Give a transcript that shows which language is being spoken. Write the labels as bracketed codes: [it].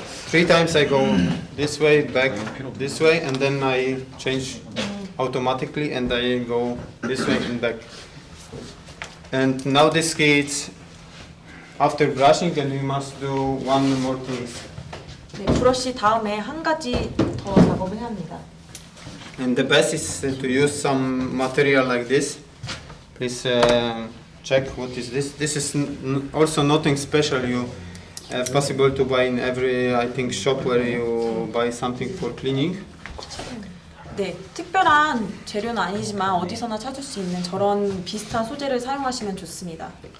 [en] 3 times I go this way, back, this way, and then I change automatically, and I go this way and back. And now this ski, it's after brushing, and we must do one more thing. [ko] 네, 브러쉬 다음에 한 가지 더 작업을 해야 합니다. [en] And the best is to use some material like this. Please check what is this. This is also nothing special. You possible to buy in every, I think, shop where you buy something for cleaning. [ko] 네, 특별한 재료는 아니지만 어디서나 찾을 수 있는 저런 비슷한 소재를 사용하시면 좋습니다.